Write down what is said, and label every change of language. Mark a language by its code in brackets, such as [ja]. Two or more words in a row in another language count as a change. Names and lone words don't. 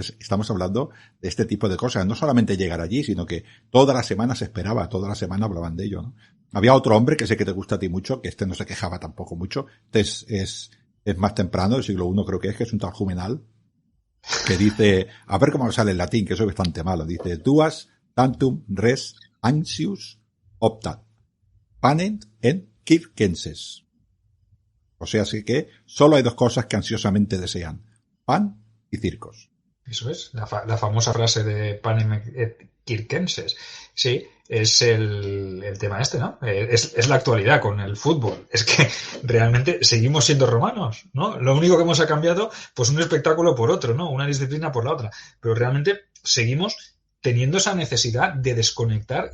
[es] Estamos hablando de este tipo de cosas. No solamente llegar allí, sino que toda la semana se esperaba, toda la semana hablaban de ello, ¿no? Había otro hombre que sé que te gusta a ti mucho, que no se quejaba tampoco mucho. Es más temprano, del siglo I creo que es un tal Juvenal, que dice, a ver cómo sale en latín, que eso es bastante malo. Dice, [la] duas tantum res anxius optat, panem en circenses. [es] O sea, así que solo hay dos cosas que ansiosamente desean: pan y circos. Eso es, la famosa frase de [la] panem et circenses. [es] Sí, es el tema este, ¿no? Es la actualidad con el fútbol. Es que realmente seguimos siendo romanos, ¿no? Lo único que hemos cambiado, pues un espectáculo por otro, ¿no? Una disciplina por la otra. Pero realmente seguimos teniendo esa necesidad de desconectar.